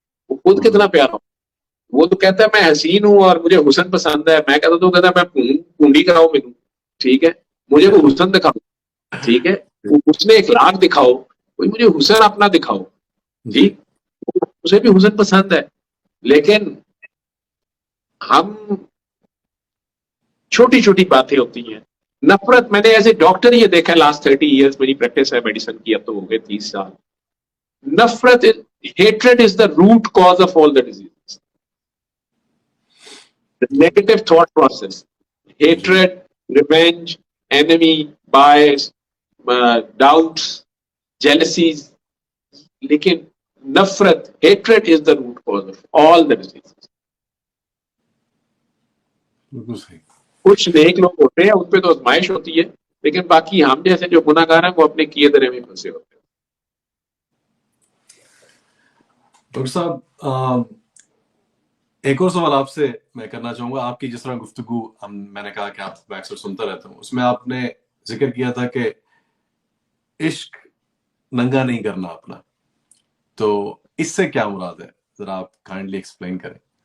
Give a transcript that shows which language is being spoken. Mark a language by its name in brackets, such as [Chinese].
[Urdu] وہ خود کتنا پیارا ہو, وہ تو کہتا ہے میں حسین ہوں اور مجھے حسن پسند ہے, میں کہتا تو کہتا ہے میں پونڈی کراؤ میرے, ٹھیک ہے, مجھے وہ حسن دکھاؤ, ٹھیک ہے, اس نے اخلاق دکھاؤ, کوئی مجھے حسن اپنا دکھاؤ, ٹھیک, اسے بھی حسن پسند ہے. لیکن ہم چھوٹی چھوٹی باتیں ہوتی ہیں, نفرت. میں نے ایز اے ڈاکٹر یہ دیکھا لاسٹ 30 ایئرس میری پریکٹس ہے میڈیسن کی, اب تو ہو گئے 30 سال. [English] نفرت, hatred is the root cause of all the diseases. The negative thought process, hatred, revenge, enemy, bias, doubts, jealousies. لیکن نفرت, hatred is the root cause of all the diseases. [Urdu] کچھ نیک لوگ ہوتے ہیں, ان پہ تو آزمائش ہوتی ہے, لیکن باقی ہم جیسے جو گناہگار ہیں وہ اپنے کیے درے میں پھنسے ہوتے ہیں. ڈاکٹر صاحب ایک اور سوال آپ سے میں کرنا چاہوں گا. آپ کی جس طرح گفتگو میں نے کہا کہ آپ میں اکثر سنتا رہتا ہوں, اس میں آپ نے ذکر کیا تھا کہ عشق ننگا نہیں کرنا اپنا, تو اس سے کیا مراد ہے, ذرا آپ کائنڈلی ایکسپلین کریں.